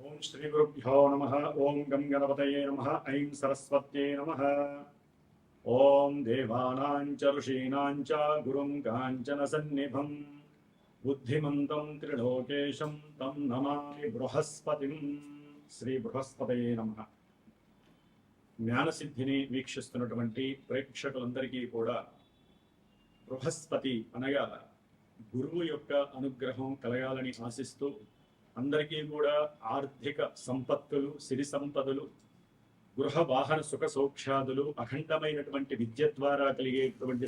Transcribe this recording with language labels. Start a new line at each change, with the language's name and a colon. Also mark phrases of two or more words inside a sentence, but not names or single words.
Sanskrit: श्री गुरुभ्यो नमः। ओं गं गणपतये नमः। ऐं सरस्वत्यै नमः। ओं देवानां च ऋषीणां च गुरुं काञ्चनसन्निभं बुद्धिमन्तं त्रिलोकेशं तं नमामि बृहस्पतिं। श्री बृहस्पतये नमः।
Telugu: జ్ఞానసిద్ధిని వీక్షిస్తున్నటువంటి ప్రేక్షకులందరికీ కూడా బృహస్పతి అనగా గురువు యొక్క అనుగ్రహం కలగాలని ఆశిస్తూ అందరికీ కూడా ఆర్థిక సంపత్తులు, సిరి సంపదలు, గృహ వాహన సుఖ సౌఖ్యాదులు, అఖండమైనటువంటి విద్య ద్వారా కలిగేటువంటి